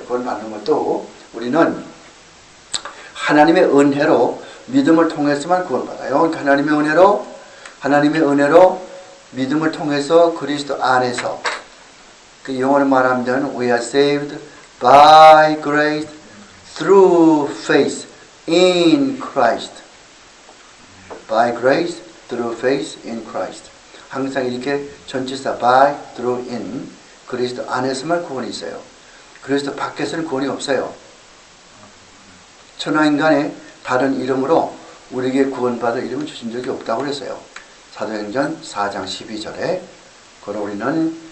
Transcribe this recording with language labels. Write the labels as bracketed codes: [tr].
[ko] 구원받는 것도 우리는 하나님의 은혜로 믿음을 통해서만 구원받아요. 하나님의 은혜로 믿음을 통해서 그리스도 안에서, 그 영어로 말하면 [en] we are saved by grace through faith in Christ. By grace through faith in Christ. [ko] 항상 이렇게 전치사 by, through, in, 그리스도 안에서만 구원이 있어요. 그리스도 밖에서는 구원이 없어요. 천하인간의 다른 이름으로 우리에게 구원받을 이름을 주신 적이 없다고 그랬어요. 사도행전 4장 12절에 그러나 우리는